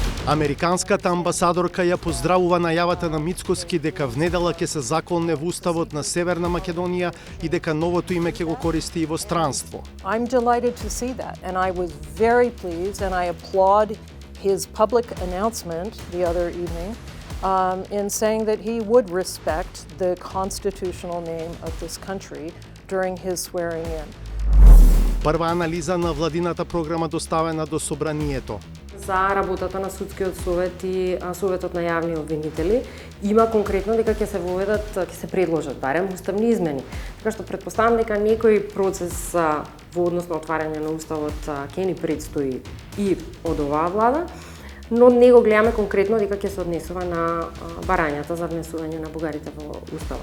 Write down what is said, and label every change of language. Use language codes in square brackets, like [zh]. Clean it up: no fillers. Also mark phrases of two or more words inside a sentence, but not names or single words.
[mk] Американската амбасадорка ја поздравува најавата на Мицкоски дека внедела ќе се законне во уставот на Северна Македонија и дека новото име ќе го користи и во странство. [en] I'm delighted to see that, and I was very pleased, and I applaud his public announcement the other evening in saying that he would respect the constitutional name of this country during his swearing in. [mk] Прва анализа на владината програма доставена до собранието. За работата на судскиот совет и советот на јавни обвинители има конкретно дека ќе се воведат, ќе се предложат барем уставни измени. Така што претпоставам дека некој процес во однос на отварање на уставот ќе ни предстои и од оваа влада, но не го гледаме конкретно дека ќе се однесува на барањата за внесување на бугарите во уставот.